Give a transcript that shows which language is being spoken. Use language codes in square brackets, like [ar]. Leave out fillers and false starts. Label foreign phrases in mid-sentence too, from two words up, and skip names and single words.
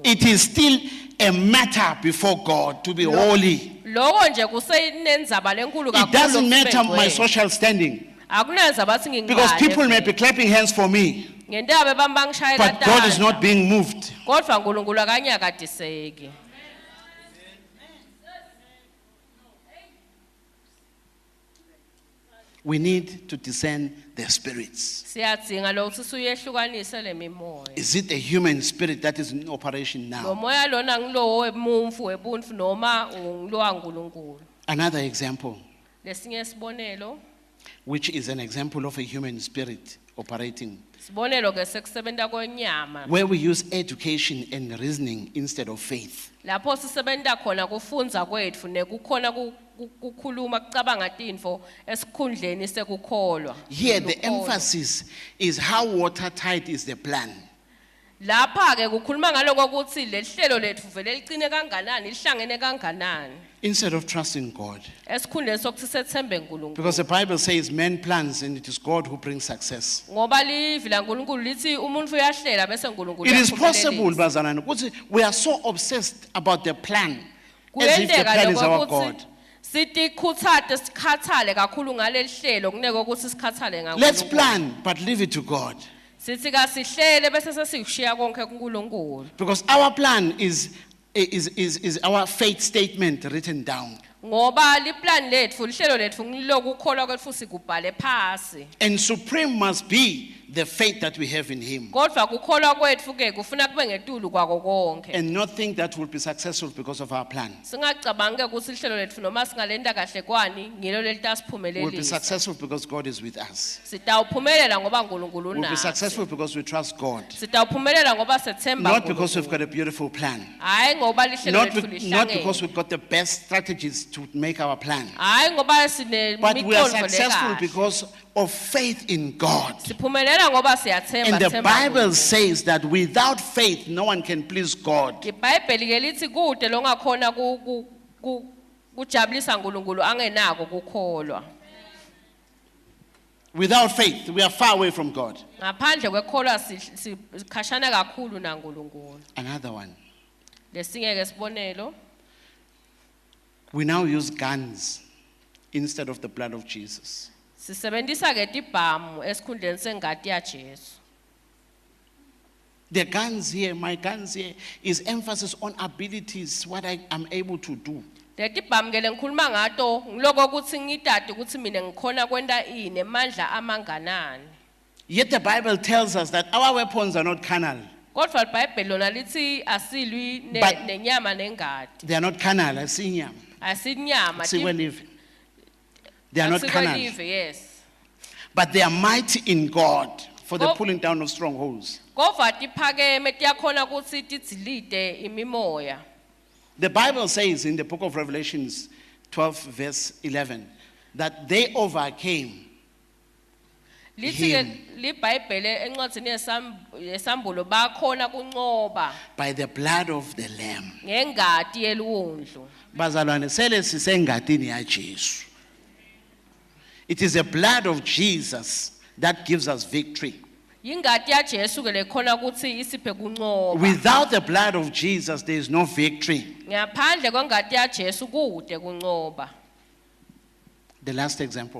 [en] It is still a matter before God to be holy. [ss] lokho nje kusenendzaba lenkulu [en] It [ss] kakhulu [en] doesn't matter [ss] ukube [en] my [ss] ngcwele. [en] social standing. [ss] akunandzaba athi [en] Because people may [ss] ngingibani [en] be clapping hands for me, [ss] ngendaba bebamba ngishayela [en] but God is not [ss] tandla [en] being moved. [ss] kodwa uNkulunkulu akanyakatiseki [en] We need to discern the spirits. [ss] siyadzinga lokuthi suyehlukanise lemimoya [en] Is it the human spirit that is in operation [ss] lo [en] now? [ss] moya lona ngilowo wemuntfu webuntfu noma ngilowa uNkulunkulu [en] Another example. [ss] lesinye isibonelo [en] which is an example of a human spirit operating, [ss] Sibonelo ke sekusebenta kwenyama. [en] where we use education and reasoning instead of faith. [ss] Lapho sisebenta khona kufunza kwetfu nekukhona kukhuluma kucabanga tinfo esikhundleni sekukholwa. [en] Here, the emphasis is how watertight is the plan. [ss] Lapha ke kukhuluma ngaloko ukuthi lehlelo lethu vele licine kanganani, lihlangene kanganani. [en] Instead of trusting God. [ss] Esikhundleni sokuthi sethembe uNkulunkulu. [en] Because the Bible says man plans and it is God who brings success. [ss] Ngoba livi la uNkulunkulu lithi umuntu uyahlela bese uNkulunkulu [en] It is possible, [ss] uyaphumelelisa. bazalwane, ukuthi [en] we are so obsessed about the plan as if the [ss] Kuyenteka [en] plan is our [ss] lokho [en] God. [ss] ukuthi sithi khuthate sikhathale kakhulu ngaleli hlelo kuneke ukuthi sikhathale ngakho. [en] Let's plan, but leave it to God. [ss] Sithi kasihlele bese sesishiya konke kuNkulunkulu. [en] Because our plan is our faith statement written down. [ss] Ngoba liplan lethu lihlelo lethu ngiloko ukholwa kwethu sikubhale phasi. [en] And supreme must be the faith that we have in Him. [ss] Kodwa kukholwa kwethu ke kufuna kube ngetulu kwako konke. [en] And not think that we'll be successful because of our plan. [ss] Singacabange ukuthi lihlelo lethu noma singalenda kahle kwani ngilo [en] We'll be [ss] lelitasiphumelelisa. [en] successful because God is with us. [ss] Sitawuphumelela ngoba uNkulunkulu [en] We'll be [ss] unathi. [en] successful because we trust God. [ss] Sitawuphumelela ngoba sethemba [en] Not because we've [ss] uNkulunkulu. [en] got a beautiful plan. [ss] Hayi ngoba lihlelo [en] Not, [ss] lethu [en] not because [ss] lihlangene. [en] we've got the best strategies to make our plan. [ss] Hayi ngoba sine [en] But we are [ss] miqondo [en] successful [ss] lekahle. [en] because of faith in God. [ss] Siphumelela ngoba siyathemba [en] And the [ss] themba [en] Bible [ss] uNkulunkulu. [en] says that without faith, no one can please God. [ss] iBhayibheli ke lithi kude longakhona kujabulisa uNkulunkulu angenako kukholwa. [en] Without faith, we are far away from God. [ss] Ngaphandle kwekholwa sikhashana kakhulu naNkulunkulu. [en] Another one. [ss] Lesinye ke sibonelo, [en] We now use guns instead of the blood of Jesus. [ss] sisebenzisa ke tibhamu esikhundleni sengati ya Jesu. [en] The guns here, my guns here, is emphasis on abilities, what I am able to do. [ss] Letibhamu ke lengikhuluma ngato ngiloko ukuthi ngidade ukuthi mina ngikhona kwenta ini emandla amanganani. [en] Yet the Bible tells us that our weapons are not carnal. [ss] Kodwa iBhayibheli lona lithi asilwi [en] But- [ss] nenyama nengadi. [en] They are not carnal, I see them. [ss] Asinyama. [en] See where live. They are not carnal. Yes. But they are mighty in God for the Oh. pulling down of strongholds. [ss] Kodwa tiphakeme tiyakhona ukuthi tizilide imimoya. [en] The Bible says in the book of Revelations 12 verse 11 that they overcame [ss] Lithi ke [en] Him. [ss] liBhayibheli encwadzini yesambulo bakhona kuncoba [en] by the blood of the Lamb. [ss] ngengati yeluwundlu. Bazalwane sele sisengadini ya Jesu. [en] It is the blood of Jesus that gives us victory. [ss] Yingati ya Jesu ke lekhona ukuthi isiphe kuncoba. [en] Without the blood of Jesus, there is no victory. [ss] Ngaphandle kwengati ya Jesu kude kuncoba. [en] The last example,